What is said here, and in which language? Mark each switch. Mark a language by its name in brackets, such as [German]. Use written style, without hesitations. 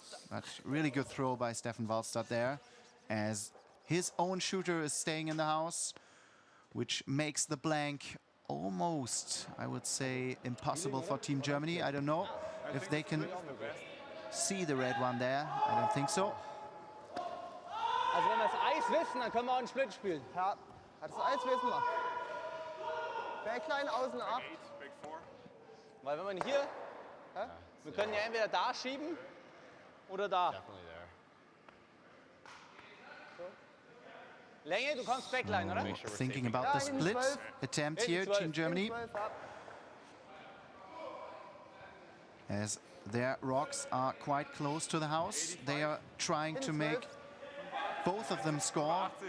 [English] But really good throw by Stefan Walstad there, as his own shooter is staying in the house, which makes the blank almost, I would say, impossible for Team Germany. I don't know if they can see the red one there. I don't think so. [German] Also wenn wir das Eis wissen, dann können wir auch einen Split spielen. Ja, das Eis wissen wir. Backline außen ab. Weil wenn man hier, wir können ja entweder da schieben oder da. Länge, du kommst Backline, oder? [English] Thinking about the split attempt here, Team Germany, as their rocks are quite close to the house. They are trying to make both of them score.